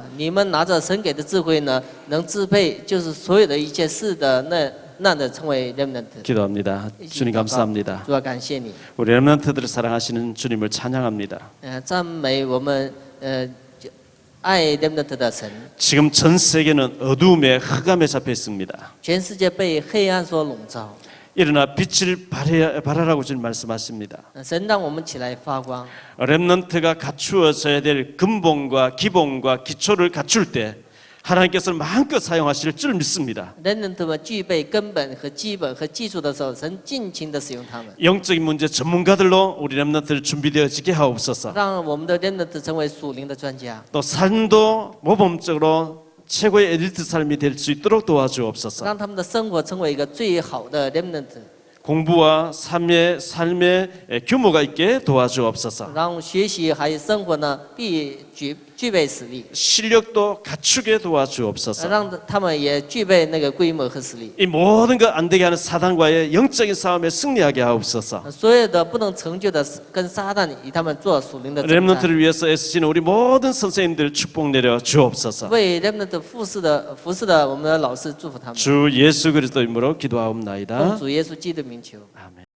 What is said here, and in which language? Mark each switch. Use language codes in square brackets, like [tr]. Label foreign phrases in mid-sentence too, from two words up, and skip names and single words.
[zh] 你们拿着神给的智慧呢，能支配就是所有的一切事的那的成为 remnant。 [ko] 기도합니다. 주님 감사합니다. [zh] 主要感谢你， [ko] 우리 렘넌트들을 사랑하시는 주님을 찬양합니다. [zh] 赞美我们爱 remnant 的神。 [ko] 지금 전 세계는 어두움의 흑암에 잡혀 있습니다. [zh] 全世界被黑暗所笼罩， [ko] 일어나 빛을 발하라고 주님 말씀하십니다. [zh] 神让我们起来发光。 [ko] 렘넌트가 갖추어져야 될 근본과 기본과 기초를 갖출 때 하나님께서는 마음껏 사용하실 줄 믿습니다. [zh] remnant 们具备根本和基本和技术的时候，神尽情的使用他们， [ko] 영적인 문제 전문가들로 우리 렘넌트를 준비되어지게 하옵소서. [zh] 让我们的 remnant 成为属灵的专家， [ko] 또 삶도 모범적으로 최고의 엘리트 삶이 될 수 있도록 도와주옵소서. [zh] 让他们的生活成为一个最好的 remnant， [ko] 공부와 삶의 규모가 있게 도와주옵소서. [zh] 让学习还有生活呢具备实力， [ko] 실력도 갖추게 도와주옵소서. [zh] 让他们也具备那个规模和实力。 [ko] 이 모든 것 안 되게 하는 사단과의 영적인 싸움에 승리하게 하옵소서. [zh] 所有的不能成就的，跟撒旦与他们做属灵的征战。 [ko] 렘넌트를 위해서 애쓰시는 우리 모든 선생님들 축복 내려 주옵소서. [zh] 为 remnant 服侍的我们的老师祝福他们。 [ko] 주 예수 그리스도 이름으로 [zh] 奉 [ko] 기도하옵나이다. [zh] 主耶稣基督的名求。 [ko] 아멘.